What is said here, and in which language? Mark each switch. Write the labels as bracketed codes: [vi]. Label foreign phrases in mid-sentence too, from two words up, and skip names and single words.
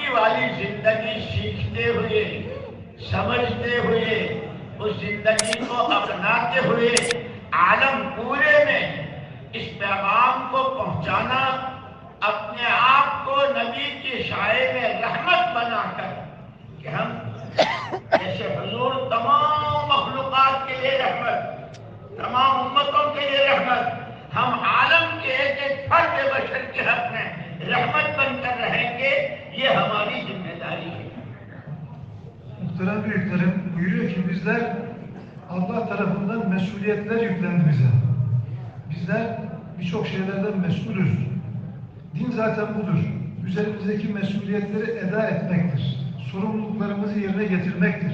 [ur] والی زندگی سیکھتے ہوئے، سمجھتے ہوئے، اس زندگی کو اپناتے ہوئے عالم پورے میں اس پیغام کو پہنچانا، اپنے آپ کو نبی کی شائع میں رحمت بنا کر کہ ہم جیسے حضور تمام مخلوقات کے لیے رحمت، تمام امتوں کے لیے رحمت، ہم عالم کے ایک ایک فرد بشر کے حق میں رحمت بن کر رہیں گے. یہ hamaरी ذمہ داری ہے. [tr] Muhterem büyüklerim, buyuruyor ki bizler Allah tarafından mesuliyetler yüklendi bize. Bizler birçok şeylerden mesulüz. Din zaten budur. Üzerimizdeki mesuliyetleri eda etmektir. Sorumluluklarımızı yerine getirmektir.